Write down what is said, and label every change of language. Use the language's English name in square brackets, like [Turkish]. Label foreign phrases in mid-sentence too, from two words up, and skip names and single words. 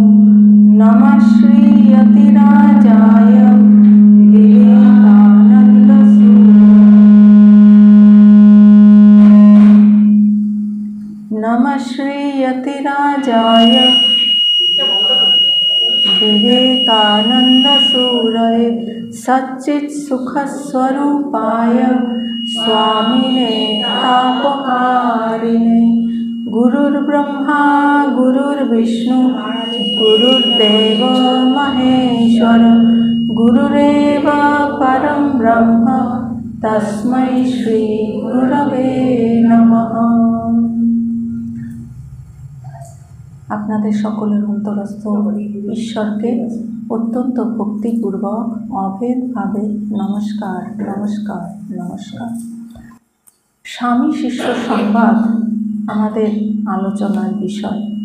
[Sanskrit] नमः श्री यतिराजाय नमः श्री यतिराजाय विवेकानन्दसूरये सच्चित्सुखस्वरूपाय स्वामिने तापहारिणे। गुरुर्ब्रह्मा गुरुर्विष्णु गुरुर्देव महेश्वर गुरुरेव परं ब्रह्म तस्मै श्री गुरवे नमः। [Bangla] আপনাদের সকলের অন্তরস্থ ঈশ্বরকে অত্যন্ত ভক্তিপূর্বক অভেদভাবে নমস্কার নমস্কার নমস্কার। স্বামী শিষ্য সংবাদ আমাদের আলোচনার বিষয়।